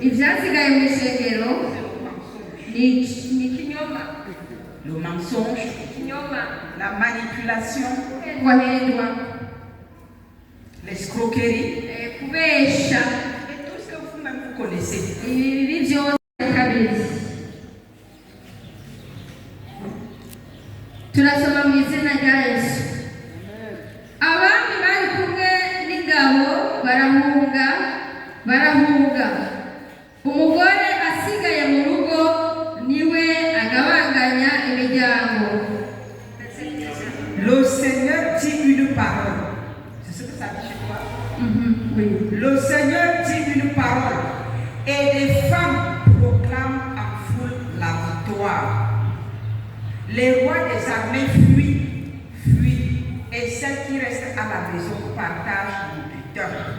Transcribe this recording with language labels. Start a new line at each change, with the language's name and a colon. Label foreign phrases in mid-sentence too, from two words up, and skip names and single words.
French: le mensonge, la manipulation, l'escroquerie et tout ce que vous-même vous connaissez.
Kinyarwanda: Tunasoma mu izina rya Yesu. Abami bari kumwe n'ingabo barahunga. Umugore asigaye mu rugo niwe agabanganya imiryango.
French: Le Seigneur dit une parole. C'est ce que ça dit chez toi? Oui. Le Seigneur dit une parole et les femmes proclament en foule la victoire. Les rois des armées fuient, et celles qui restent à la maison partagent le butin.